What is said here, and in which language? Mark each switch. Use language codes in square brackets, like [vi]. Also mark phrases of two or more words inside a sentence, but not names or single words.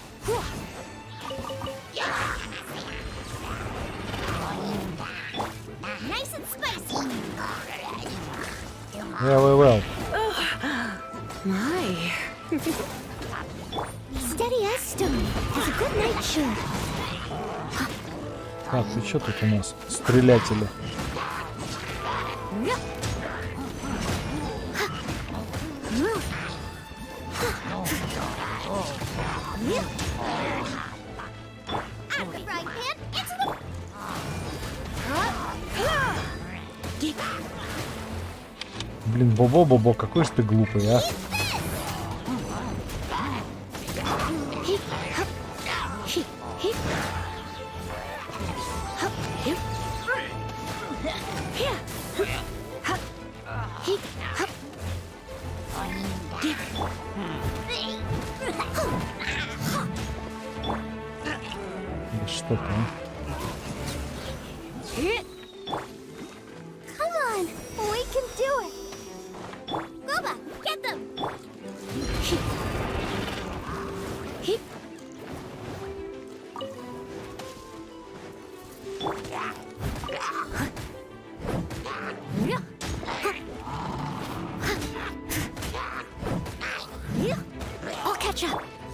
[en] Nice and spicy. Well. My. Steady as stone. Has a good night should. [ru] Так, и что тут у нас? Стрелятели. [en] Out of the frying pan, into the... [ru] Блин, Бобо, какой же ты глупый, а? He. Ha. He. He. Ha. He. Here. Ha. He. Ha. He. Да что ты, а? [en] Come on, we can do it. Boba, get them. He. He. I'll catch up.